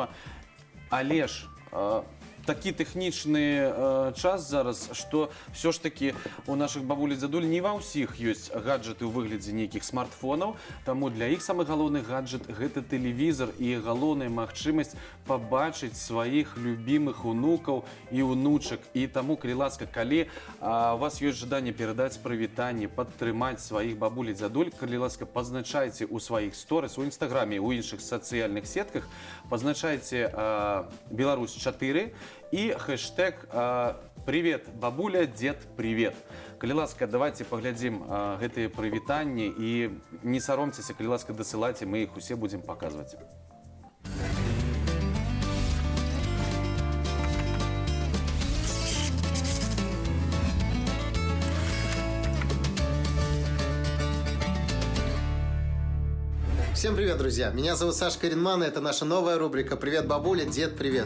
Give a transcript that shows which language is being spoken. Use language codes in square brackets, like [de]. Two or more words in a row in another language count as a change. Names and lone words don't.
[be] Але ж такі тэхнічны час зараз, што [ru] все ж таки [be] у нашых бабуль і дзядуль не ва ўсіх ёсць гаджеты ў выглядзе нейкіх смартфонаў, таму для іх самы галоўны гаджет гэта тэлевізор і галоўная магчымасць пабачыць сваіх любімых унукаў і унучак. І таму, калі ласка, калі у вас ёсць жаданне перадаць прывітанне, падтрымаць сваіх бабуль і дзядуль, калі ласка, пазначайце ў сваіх сторыс, у інстаграме, у іншых сацыяльных сетках, пазначайце Беларусь 4 [ru] и хэштег [be] «Привет, бабуля, дед, привет». Калі ласка, давайте паглядзім гэтыя прывітанні і не саромцеся, калі ласка, дасылайце, мы іх усе будзем паказваць. [ru] Всем привет, друзья! Меня зовут Саша Каринман, и это наша новая рубрика «Привет, бабуля, дед, привет».